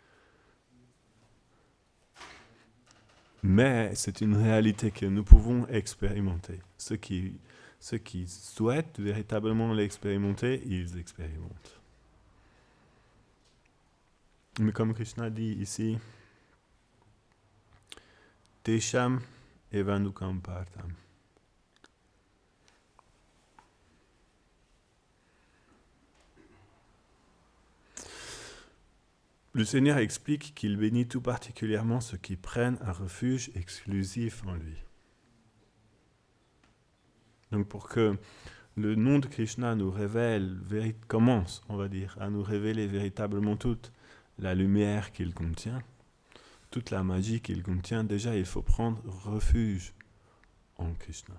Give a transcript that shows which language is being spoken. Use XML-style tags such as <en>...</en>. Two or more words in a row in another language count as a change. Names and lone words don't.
<fr>Mais c'est une réalité que nous pouvons expérimenter. Ceux qui souhaitent véritablement l'expérimenter, ils expérimentent. Mais comme Krishna dit ici,</fr> <sa>Tesham evanukam partam.</sa> <fr>Le Seigneur explique qu'il bénit tout particulièrement ceux qui prennent un refuge exclusif en lui. Donc pour que le nom de Krishna nous révèle, commence, on va dire, à nous révéler véritablement toute la lumière qu'il contient, toute la magie qu'il contient, déjà il faut prendre refuge en Krishna.</fr>